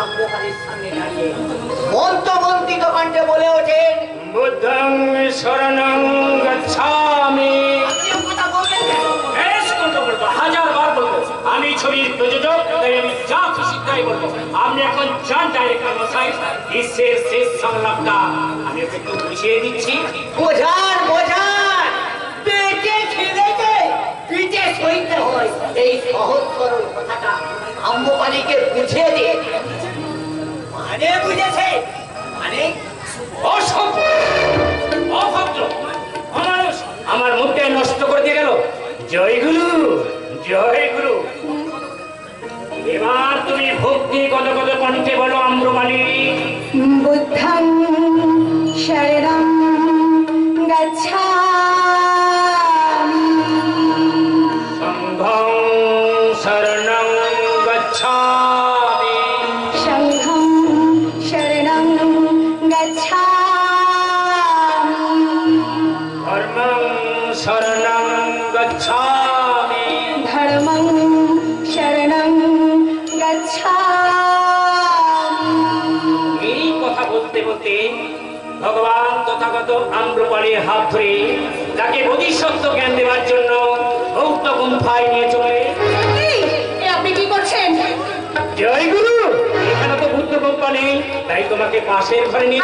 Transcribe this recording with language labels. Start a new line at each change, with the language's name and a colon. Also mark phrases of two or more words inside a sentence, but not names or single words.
Bangla: অম্রপালির সামনে দাঁড়িয়ে মন্ত্রমন্ত্রিত কণ্ঠে বলে ওঠেন,
Pali: বুদ্ধং শরণং গচ্ছামি।
Bangla: আপনিও কথা বলবেন কেন? বেশ কথা বলবো, 1000 বার বলবো। আমি ছবির প্রযোজক, তাই আমি যা খুশি তাই বলবো। আপনি এখন যান ডাইরেক্টর মশাই, দৃশ্যের শেষ সংলাপটা আমি ওকে একটু বুঝিয়ে দিচ্ছি। বোঝান বোঝান, পেটে খিদেতে পিঠে সইতে হয়, এই সহজ সরল কথাটা আম্রপালিকে বুঝিয়ে দিয়ে। মানে বুঝেছে? মানে অসভ্য, অভদ্র, অমানুষ, আমার মুখে নষ্ট করে দিয়ে গেল। জয় গুরু, জয় গুরু। এবার তুমি ভক্তি কত কত কণ্ঠে বলো আম্রপালি।
Pali: বুদ্ধং শরণং গচ্ছামি। সংঘং শরণং গচ্ছামি। সংঘং শরণং গচ্ছামি। ধর্মং শরণং গচ্ছামি। ধর্মং শরণং গচ্ছামি।
Bangla: এই কথা বলতে বলতে ভগবান তথাগত আম্রপালির হাত ধরে তাকে বোধিসত্ত্ব জ্ঞান দেওয়ার জন্য গৌত গুম্ফায় নিয়ে চলে। আপনি কি করছেন? জয় গুরু, এখানে তো বুদ্ধ গুম্ফা নেই, তাই তোমাকে পাশের ঘরে নিয়ে